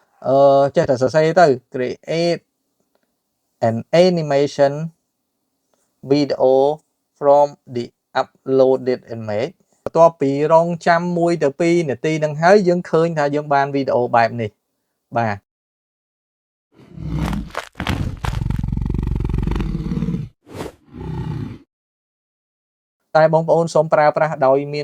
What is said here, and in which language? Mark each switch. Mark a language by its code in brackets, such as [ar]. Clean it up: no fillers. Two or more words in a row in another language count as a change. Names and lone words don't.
[km] ចេះតែសរសេរទៅ [en] create an animation video from the uploaded image [km] បន្ទាប់ពីរងចាំ1ទៅ2នាទីនឹងហើយយើងឃើញថាយើងបានវីដេអូបែបនេះបាទតែបងប្អូនសូមប្រើប្រាស់ដោយមាន